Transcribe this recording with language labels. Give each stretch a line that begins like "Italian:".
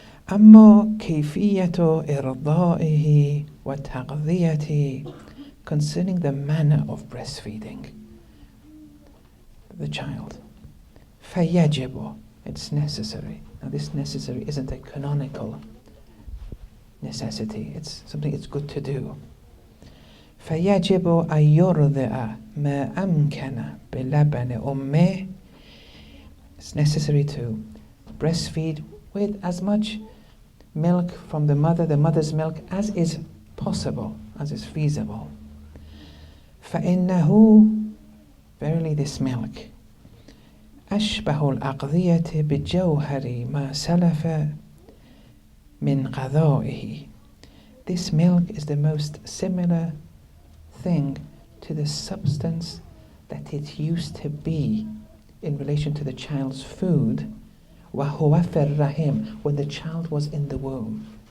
Arabic: أما كيفية إرضائه وتغذيته,
English: concerning the manner of breastfeeding the child.
Arabic: فيجب,
English: it's necessary. Now this necessary isn't a canonical necessity, it's something it's good to do.
Arabic: فيجب أن يرضع ما أمكن بلبن أمه.
English: It's necessary to breastfeed with as much milk from the mother's milk, as is possible, as is feasible.
Arabic: فإنه,
English: verily this milk,
Arabic: أشبه الأقضية بجوهر ما سلف من غذائه.
English: This milk is the most similar thing to the substance that it used to be in relation to the child's food
Arabic: وهو في الرحم,
English: when the child was in the womb.